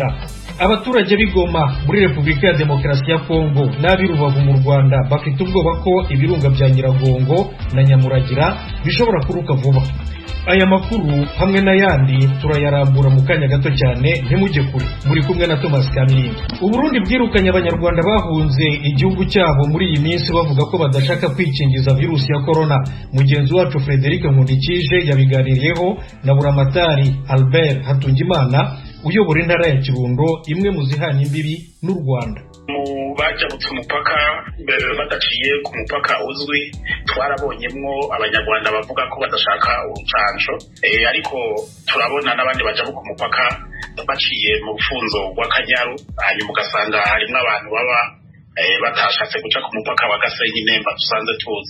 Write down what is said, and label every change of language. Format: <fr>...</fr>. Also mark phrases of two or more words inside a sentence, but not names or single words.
<rw>Abaturage b'Igoma muri Repubulika ya Demokarasi ya Kongo n'abirubavu mu Rwanda bafite ubwoba ko ibirunga bya Nyiragongo na Nyamuragira bishobora kuruka vuba. Aya makuru hamwe n'ayandi turayarambura mu kanya gato cyane, ntimujye kure. Muri kumwe na Thomas Kamilindi. Uburundi bwirukanye abanyarwanda bahunze igihugu cyabo muri iyi minsi bavuga ko badashaka kwikingiza virusi ya corona. Mugenzi wacu Frederic Nkundikije yabiganiriyeho na Buramatari Albert Hatungimana uyobora intara ya Kirundo, imwe mu zihana imbibi n'u Rwanda.</rw> <rn>Bajabutse umupaka badaciye ku mupaka uzwi, twarabonyemwo abanyarwanda bavuga ko badashaka urucanco, ariko turabona n'abandi bajabuka umupaka baciye mu rufunzo rw'Akanyaru, hanyuma ugasanga harimo abantu baba batashatse guca ku mupaka wa Gasenyi Nemba dusanze tuzi.</rn>